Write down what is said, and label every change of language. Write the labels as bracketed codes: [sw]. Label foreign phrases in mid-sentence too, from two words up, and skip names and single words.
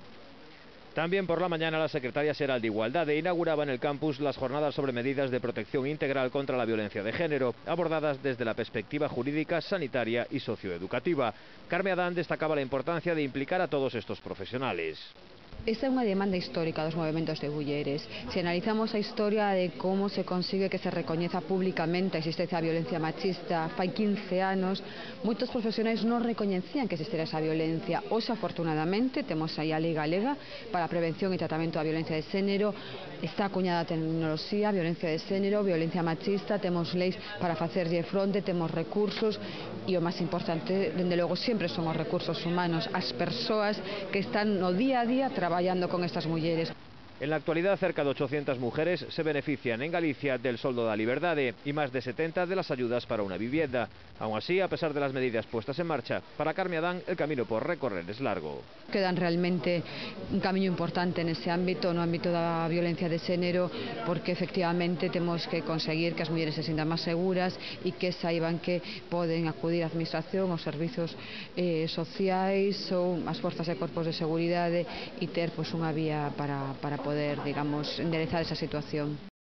[es] También por la mañana la secretaria xeral de Igualdade inauguraba en el campus las jornadas sobre medidas de protección integral contra la violencia de género, abordadas desde la perspectiva jurídica, sanitaria y socioeducativa. Carme Adán destacaba la importancia de implicar a todos estos profesionales. [gl] Esta é unha demanda histórica dos movementos de mulleres. Se analizamos a historia de como se consigue que se recoñeza públicamente a existencia da violencia machista fai 15 anos, moitos profesionais non recoñecían que existera esa violencia. Hoxe, afortunadamente, temos aí a Lei Galega para a prevención e tratamento da violencia de xénero. Está acuñada a tecnoloxía, violencia de xénero, violencia machista, temos leis para facerlle fronte, temos recursos e o máis importante, dende logo, sempre son os recursos humanos, as persoas que están no día a día traballando con estas mulleres. [es] En la actualidad, cerca de 800 mujeres se benefician en Galicia del [gl] soldo da liberdade [es] y más de 70 de las ayudas para una vivienda. Aún así, a pesar de las medidas puestas en marcha, para Carme Adán el camino por recorrer es largo. [gl] Quedan realmente un camiño importante nese ámbito, no ámbito da violencia de xénero, porque efectivamente temos que conseguir que as mulleres se sintan máis seguras e que saiban que poden acudir á administración, aos servizos sociais ou ás forzas e corpos de seguridade e ter unha vía para poder, digamos, enderezar esa situación.